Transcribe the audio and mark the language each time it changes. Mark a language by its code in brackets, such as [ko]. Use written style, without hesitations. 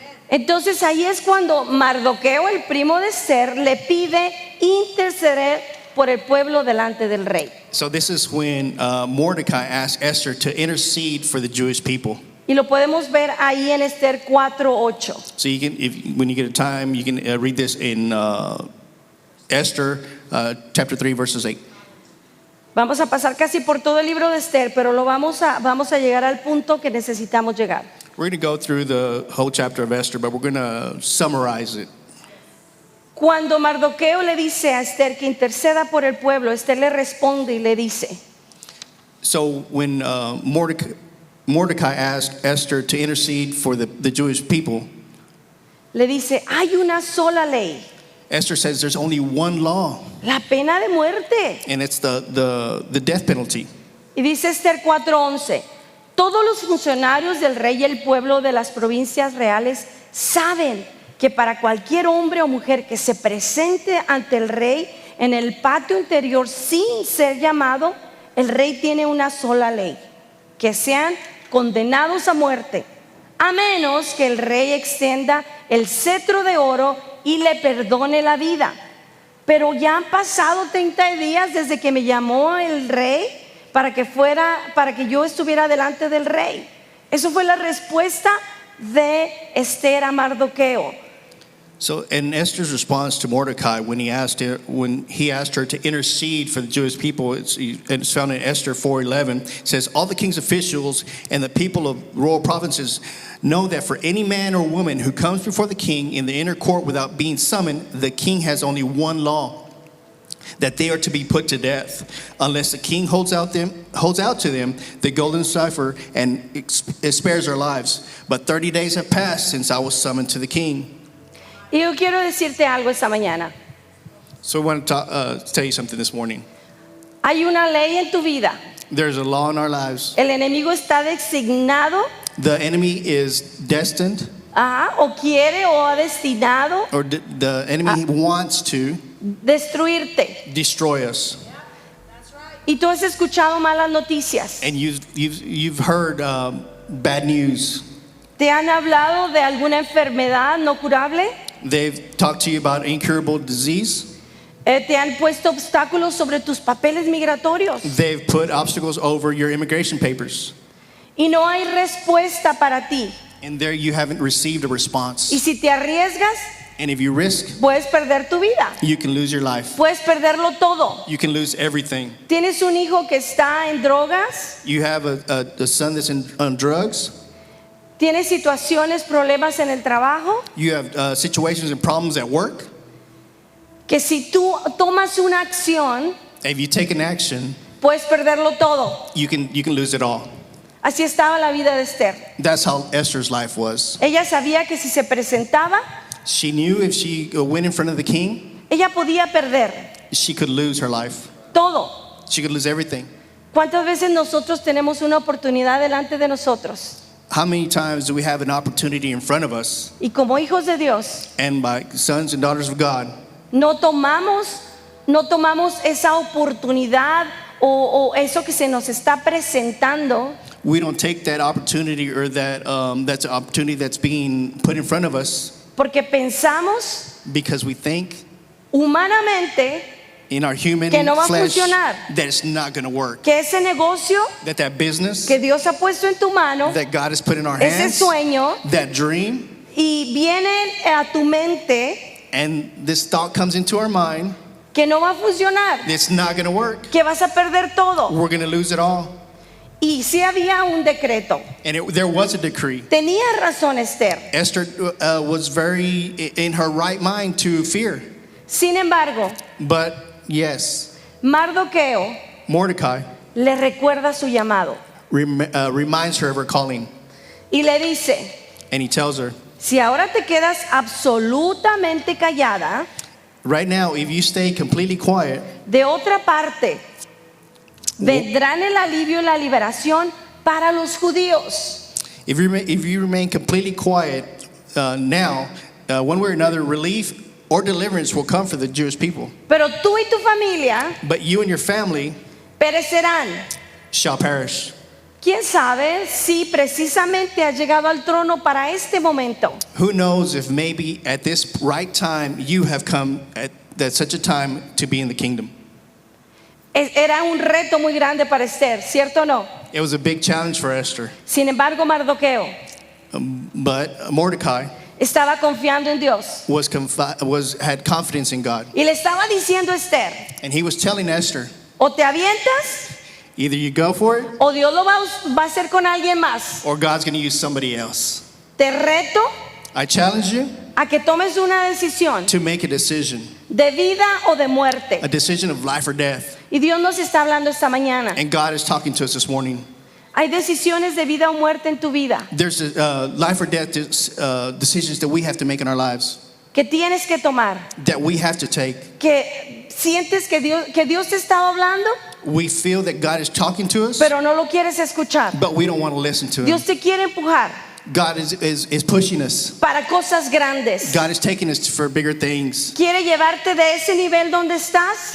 [es] Entonces ahí es cuando Mardoqueo, el primo de Esther, le pide interceder por el pueblo delante del rey. [en] So this is when Mordecai asked Esther to intercede for the Jewish people. [es] Y lo podemos ver ahí en Esther 4:8. [en] So you can, when you get a time, you can read this in Esther chapter 3, verses 8. [es] Vamos a pasar casi por todo el libro de Esther, pero vamos a llegar al punto que necesitamos llegar. [en] We're going to go through the whole chapter of Esther, but we're going to summarize it. [es] Cuando Mardoqueo le dice a Esther que interceda por el pueblo, Esther le responde y le dice. [en] So when Mordecai asked Esther to intercede for the Jewish people, [es] le dice, hay una sola ley. [en] Esther says there's only one law, [es] La pena de muerte. [en] and it's the death penalty. [es] Y dice Esther 4:11, todos los funcionarios del rey y el pueblo de las provincias reales saben que para cualquier hombre o mujer que se presente ante el rey en el patio interior sin ser llamado, el rey tiene una sola ley, que sean condenados a muerte, a menos que el rey extienda el cetro de oro y le perdone la vida. Pero ya han pasado 30 días desde que me llamó el rey para que yo estuviera delante del rey. Eso fue la respuesta de Esther a Mardoqueo. [en] So, in Esther's response to Mordecai, when he asked her to intercede for the Jewish people, it's found in Esther 4:11. It says, "All the king's officials and the people of royal provinces know that for any man or woman who comes before the king in the inner court without being summoned, the king has only one law, that they are to be put to death, unless the king holds out to them the golden cipher and it spares their lives. But 30 days have passed since I was summoned to the king." [es] Y yo quiero decirte algo esta mañana. [en] So I want to tell you something this morning. [es] Hay una ley en tu vida. [en] There's a law in our lives. [es] El enemigo está designado, [en] The enemy is destined, [es] o quiere o ha destinado [en] or the enemy wants to [es] destruirte. [en] destroy us. [es] Y tú has escuchado malas noticias. [en] And you've heard bad news. [es] ¿Te han hablado de alguna enfermedad no curable? [en] They've talked to you about incurable disease. [es] ¿Te han puesto obstáculos sobre tus papeles migratorios? [en] They've put obstacles over your immigration papers. [es] Y no hay respuesta para ti. [en] And there you haven't received a response. [es] Y si te arriesgas, [en] And if you risk, [es] puedes perder tu vida. [en] you can lose your life. [es] Puedes perderlo todo. [en] You can lose everything. [es] ¿Tienes un hijo que está en drogas? [en] You have a son that's on drugs. [es] ¿Tienes situaciones, problemas en el trabajo? [en] You have situations and problems at work. [es] Que si tú tomas una acción, [en] If you take an action, [es] puedes perderlo todo. [en] you can lose it all. [es] Así estaba la vida de Esther. [en] That's how Esther's life was. [es] Ella sabía que si se presentaba, [en] She knew if she went in front of the king, [es] ella podía perder [en] she could lose her life. [es] todo. [en] She could lose everything. [es] ¿Cuántas veces nosotros tenemos una oportunidad delante de nosotros? [en] How many times do we have an opportunity in front of us, [es] Y como hijos de Dios, [en] and by sons and daughters of God, [es] no tomamos esa oportunidad o eso que se nos está presentando, [en] we don't take that opportunity, or that's an opportunity that's being put in front of us, [es] porque pensamos [en] because we think [es] humanamente [en] in our human [es] que no va a [en] flesh [es] funcionar. [en] that it's not going to work. [es] que ese negocio [en] That business [es] que Dios ha puesto en tu mano, [en] that God has put in our [es] ese [en] hands, [es] sueño, [en] that dream, [es] y viene a tu mente [en] and this thought comes into our mind, [es] que no va a funcionar, [en] it's not going to work. [es] que vas a perder todo. [en] We're going to lose it all. [es] Y sí había un decreto. [en] And there was a decree. [es] Tenía razón Esther. [en] Esther was very in her right mind to fear. [es] Sin embargo, [en] But yes, [es] Mardoqueo [en] Mordecai [es] le recuerda su llamado [en] reminds her of her calling. [es] y le dice, [en] And he tells her, [es] si ahora te quedas absolutamente callada, [en] right now, if you stay completely quiet, [es] de otra parte vendrán el alivio y la liberación para los judíos. [en] if you remain completely quiet now, one way or another, relief or deliverance will come for the Jewish people. [es] Pero tú y tu familia [en] But you and your family [es] perecerán. [en] shall perish. [es] ¿Quién sabe si precisamente has llegado al trono para este momento? [en] Who knows if maybe at this right time you have come at such a time to be in the kingdom. [es] Era un reto muy grande para Esther, ¿cierto o no? [en] It was a big challenge for Esther. [es] Sin embargo, Mardoqueo [en] But Mordecai [es] estaba confiando en Dios [en] had confidence in God. [es] y le estaba diciendo a Esther, [en] And he was telling Esther, [es] o te avientas [en] either you go for it [es] o Dios lo va a hacer con alguien más. [en] or God's going to use somebody else. [es] Te reto [en] I challenge you [es] a que tomes una decisión [en] to make a decision, [es] de vida o de muerte. [en] a decision of life or death. [es] Y Dios nos está hablando esta mañana. [en] And God is talking to us this morning. [es] Hay decisiones de vida o muerte en tu vida [en] There's life or death decisions that we have to make in our lives, [es] que tienes que tomar, [en] that we have to take. [es] que sientes que Dios te está hablando, [en] We feel that God is talking to us, [es] pero no lo quieres escuchar. [en] but we don't want to listen to Him. [es] Dios te quiere empujar [en] God is pushing us. [es] para cosas grandes. [en] God is taking us for bigger things. [es] Quiere llevarte de ese nivel donde estás